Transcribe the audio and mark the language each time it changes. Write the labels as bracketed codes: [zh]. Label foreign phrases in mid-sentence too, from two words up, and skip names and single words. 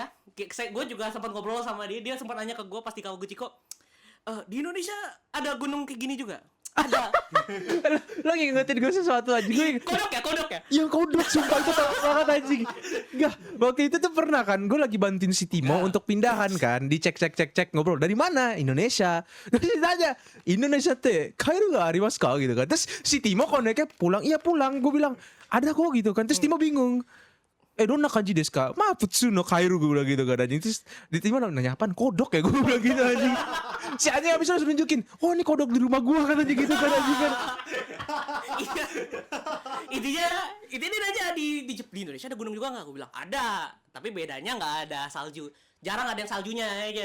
[id] Gue juga sempat ngobrol sama dia. Dia sempat nanya ke gue pas di Kawaguchiko, di Indonesia ada gunung kayak gini juga? Ada. Lo ngingetin gue sesuatu aja gue. Kodok ya? Yang kodok sumpah itu tahu banget anjing. Enggak, waktu itu tuh pernah kan gue lagi bantuin si Timo untuk pindahan kan, dicek ngobrol dari mana? Indonesia. Terus ditanya, Indonesia teh [ja] カエルがありますか [id] gitu kan. Terus si Timo koneknya pulang, iya pulang. Gue bilang, ada kok gitu kan. Terus Timo bingung. [ja] どんな感じですか? 普通のカエル [id] gue bilang gitu kan anjing. Terus di Timo nanya apaan? Kodok ya gue bilang gitu anjing. Si anjing habis langsung nunjukin, oh ini kodok di rumah gue katanya gitu kan anjing kan. Intinya aja di Indonesia ada gunung juga nggak? Gue bilang ada, tapi bedanya nggak ada salju. Jarang ada yang saljunya aja.